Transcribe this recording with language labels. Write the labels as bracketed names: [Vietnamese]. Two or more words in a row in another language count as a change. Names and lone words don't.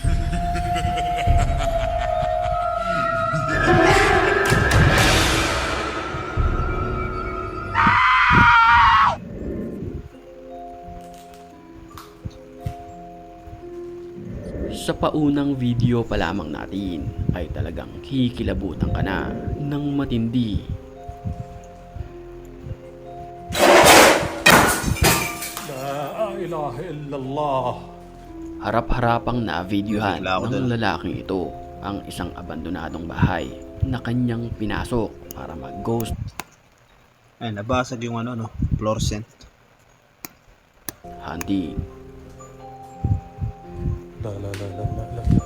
[Filipino] Sa paunang video pa lamang natin ay talagang kikilabutan ka na ng matindi. [Arabic] لا إله إلا الله. [Filipino] Harap-harapang na-videohan Bigla ako ng dun. lalaking ito ang isang abandonadong bahay na kanyang pinasok para mag-ghost Ay, nabasag yung fluorescent. hunting. La la la la la la.